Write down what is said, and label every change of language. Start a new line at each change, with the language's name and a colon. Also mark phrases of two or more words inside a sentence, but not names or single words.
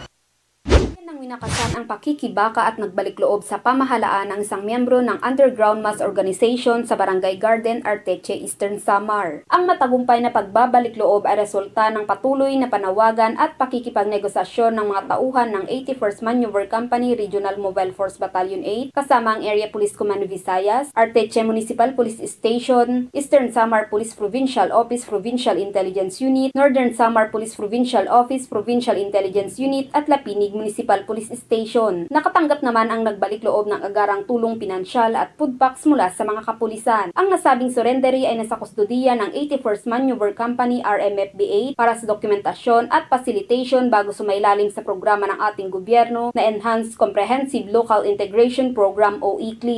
Filipino: Nang winakasan ang pakikibaka at nagbalik loob sa pamahalaan ng isang miyembro ng underground mass organization sa Barangay Garden, Arteche, Eastern Samar. Ang matagumpay na pagbabalik loob ay resulta ng patuloy na panawagan at pakikipagnegosasyon ng mga tauhan ng 81st Maneuver Company Regional Mobile Force Battalion 8 kasama ang Area Police Command Visayas, Arteche Municipal Police Station, Eastern Samar Police Provincial Office Provincial Intelligence Unit, Northern Samar Police Provincial Office Provincial Intelligence Unit at Lapinig Municipal Police Station. Nakatanggap naman ang nagbalik loob ng agarang tulong pinansyal at food packs mula sa mga kapulisan. Ang nasabing surrendery ay nasa kustodiya ng 81st Maneuver Company RMFB 8 para sa dokumentasyon at facilitation bago sumailalim sa programa ng ating gobyerno na Enhanced Comprehensive Local Integration Program o ECLIP.